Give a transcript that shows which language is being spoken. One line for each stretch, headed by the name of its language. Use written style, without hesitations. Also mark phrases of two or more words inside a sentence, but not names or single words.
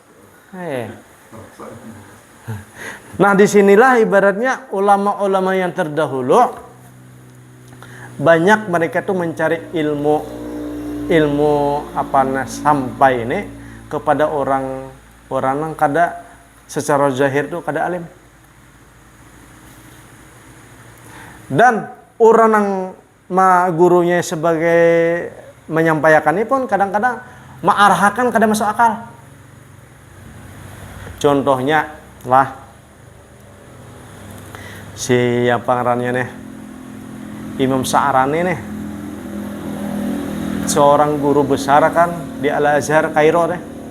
Indonesian: Nah, disinilah ibaratnya ulama-ulama yang terdahulu banyak mereka tuh mencari ilmu sampai ini kepada orang yang kada secara zahir tuh kada alim. Dan orang yang gurunya sebagai menyampaikan ini pun kadang-kadang mengarahkan kada masuk akal. Contohnya lah si yang pangerannya nih Imam Sa'rani nih, seorang guru besar kan di Al-Azhar Kairo nih.